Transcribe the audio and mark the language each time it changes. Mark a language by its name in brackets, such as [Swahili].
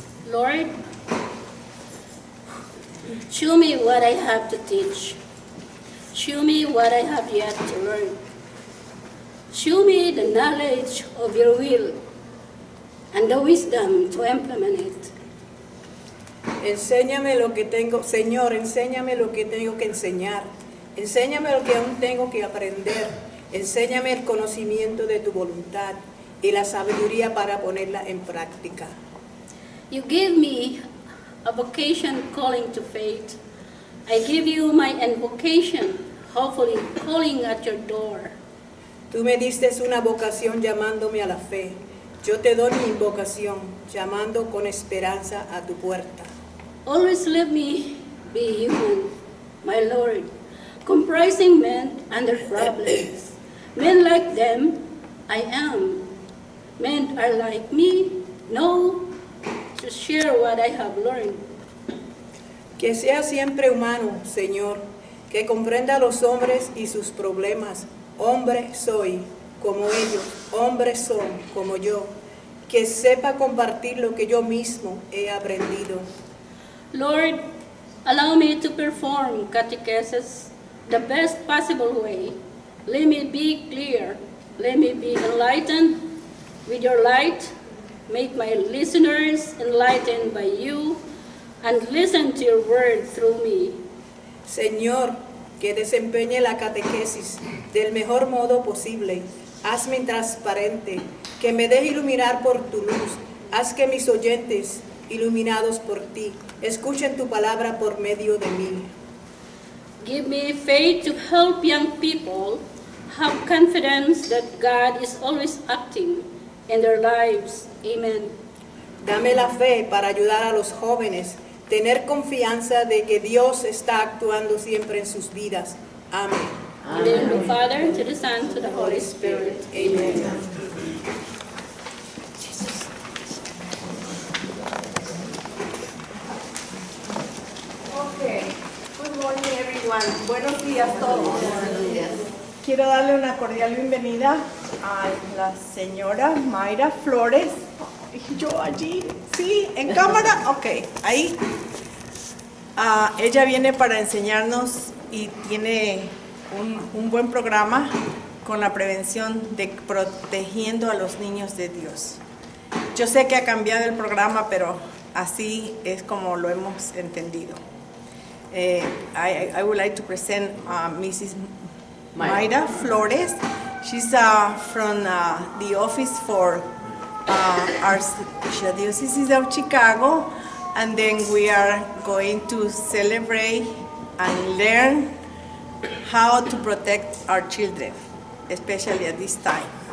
[English] Lord, show me what I have to teach. Show me what I have yet to learn. Show me the knowledge of your will and the wisdom to implement it. [Spanish] Enséñame lo que tengo, Señor, enséñame lo que tengo que enseñar. Enséñame lo que aún tengo que aprender. Enséñame el conocimiento de tu voluntad y la sabiduría para ponerla en práctica. [English] You gave me a vocation calling to faith. I give you my invocation, hopefully calling at your door. [Spanish] Tú me diste una vocación llamándome a la fe. Yo te doy mi invocación, llamando con esperanza a tu puerta. [English] Always let me be human, my Lord, comprising men and their problems. Men like them, I am. Men are like me, no, to share what I have learned. [Spanish] Que sea siempre humano, Señor, que comprenda a los hombres y sus problemas. Hombre soy, como ellos, hombres son, como yo, que sepa compartir lo que yo mismo he aprendido. [English] Lord, allow me to perform catechesis the best possible way. Let me be clear. Let me be enlightened with your light. Make my listeners enlightened by you and listen to your word through me. [Spanish] Señor, que desempeñe la catequesis del mejor modo posible. Hazme transparente, que me deje iluminar por tu luz. Haz que mis oyentes, iluminados por ti, escuchen tu palabra por medio de mí. [English] Give me faith to help young people have confidence that God is always acting in their lives. Amen. [Spanish] Dame la fe para ayudar a los jóvenes, tener confianza de que Dios está actuando siempre en sus vidas. Amén. [English] In the name of the Father, to the Son, to the Holy Spirit. Amen. Okay. Good morning, everyone. Buenos días todos. [Spanish] Quiero darle una cordial bienvenida a la señora Mayra Flores. Yo allí, sí, en cámara, ok, ahí. Ella viene para enseñarnos y tiene un buen programa con la prevención de protegiendo a los niños de Dios. Yo sé que ha cambiado el programa, pero así es como lo hemos entendido. [English] I would like to present Mrs. Mayra Flores. She's from the office for Archdiocese of Chicago, and then we are going to celebrate and learn how to protect our children, especially at this time.